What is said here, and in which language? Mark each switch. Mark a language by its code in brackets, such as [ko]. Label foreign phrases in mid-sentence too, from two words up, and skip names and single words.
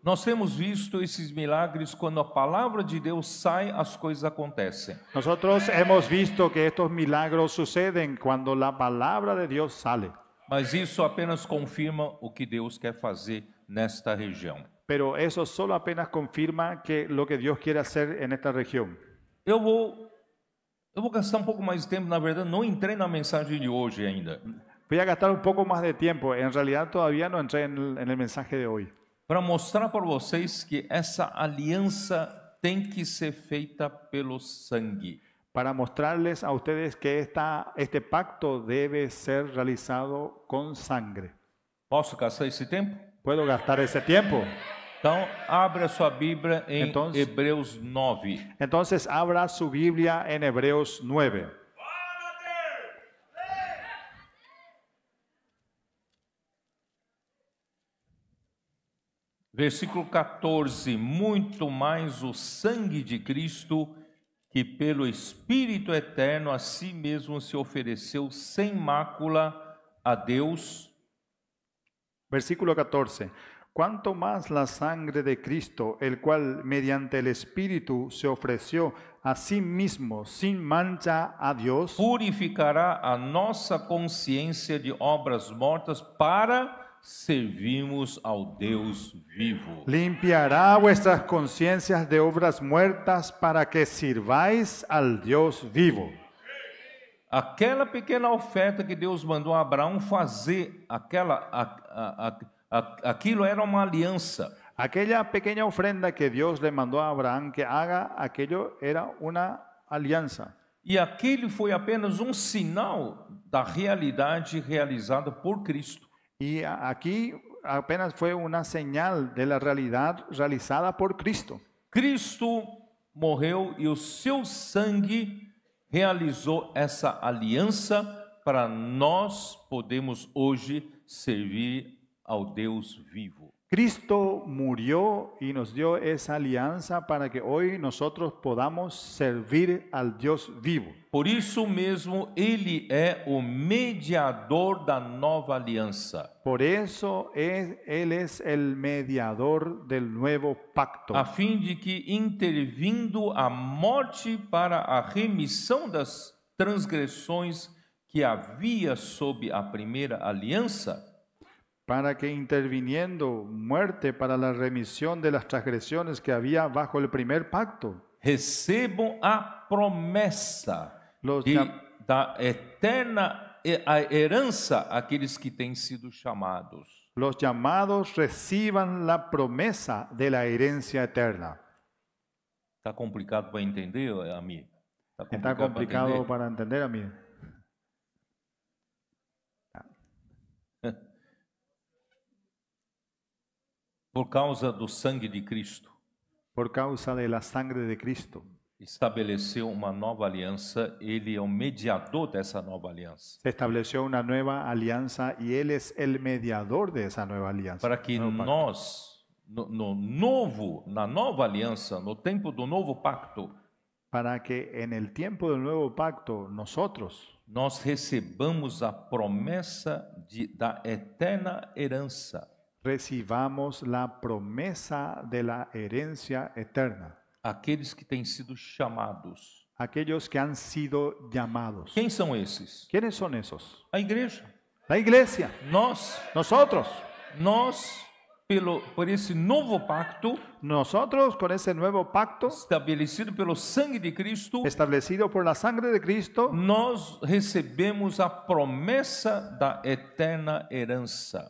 [pt] Nós temos visto esses milagres quando a palavra de Deus sai, as coisas acontecem. [es] Nosotros hemos visto que estos milagros suceden cuando la palabra de Dios sale. [pt] Mas isso apenas confirma o que Deus quer fazer nesta região. [es] Pero eso solo apenas confirma que lo que Dios quiere hacer en esta región. [pt] Eu vou gastar um pouco mais de tempo, na verdade, não entrei na mensagem de hoje ainda, [es] Voy a gastar un poco más de tiempo. En realidad todavía no entré en el mensaje de hoy. [pt] para mostrar para vocês que essa aliança tem que ser feita pelo sangue. [es] Para mostrarles a ustedes que este pacto debe ser realizado con sangre. [pt] Posso gastar esse tempo? [es] ¿Puedo gastar ese tiempo? [pt] Então, abra a sua Bíblia em Então- Hebreus 9. [es] Entonces abra su Biblia en Hebreos 9. [pt] Versículo 14. Muito mais o sangue de Cristo, que pelo Espírito Eterno a si mesmo se ofereceu sem mácula a Deus, [es] Versículo 14. Cuanto más la sangre de Cristo, el cual mediante el Espíritu se ofreció a sí mismo sin mancha a Dios, [pt] purificará a nossa consciência de obras mortas para servirmos ao Deus vivo. [es] limpiará vuestras conciencias de obras muertas para que sirváis al Dios vivo. [pt] Aquela pequena oferta que Deus mandou a Abraão fazer, aquilo era uma aliança. [es] Aquella pequeña ofrenda que Dios le mandó a Abraham que haga, aquello era una alianza. [pt] E aquele foi apenas um sinal da realidade realizada por Cristo. [es] Y aquí apenas fue una señal de la realidad realizada por Cristo. [pt] Cristo morreu e o seu sangue realizou essa aliança para nós podermos hoje servir ao Deus vivo. [es] Cristo murió y nos dio esa alianza para que hoy nosotros podamos servir al Dios vivo. [pt] Por isso mesmo, ele é o mediador da nova aliança, [es] Por eso Él es el mediador del nuevo pacto, [pt] a fim de que, intervindo a morte para a remissão das transgressões que havia sob a primeira aliança, [es] para que interviniendo muerte para la remisión de las transgresiones que había bajo el primer pacto, [pt] recebam a promessa [es] los, [pt] da eterna herança àqueles que têm sido chamados. [es] los llamados reciban la promesa de la herencia eterna. [pt] Está complicado para entender, amigo? [es] Está complicado para entender, amigo. [pt] Por causa do sangue de Cristo, [es] Por causa de la sangre de Cristo, [pt] estabeleceu uma nova aliança, ele é o mediador dessa nova aliança. [es] se estableció una nueva alianza y Él es el mediador de esa nueva alianza. [pt] Para que [es] Nuevo pacto. [pt] nós, na nova aliança, no tempo do novo pacto, [es] Para que en el tiempo del nuevo pacto nosotros [pt] nós recebamos a promessa da eterna herança. [es] recibamos la promesa de la herencia eterna. [pt] Aqueles que têm sido chamados. [es] Aquellos que han sido llamados. [pt] Quem são esses? [es] ¿Quiénes son esos? [pt] A igreja. [es] La iglesia. [pt] Nós, [es] Nosotros. [pt] por esse novo pacto, [es] Nosotros con ese nuevo pacto [pt] estabelecido pelo sangue de Cristo, [es] establecido por la sangre de Cristo, [pt] nós recebemos a promessa da eterna herança.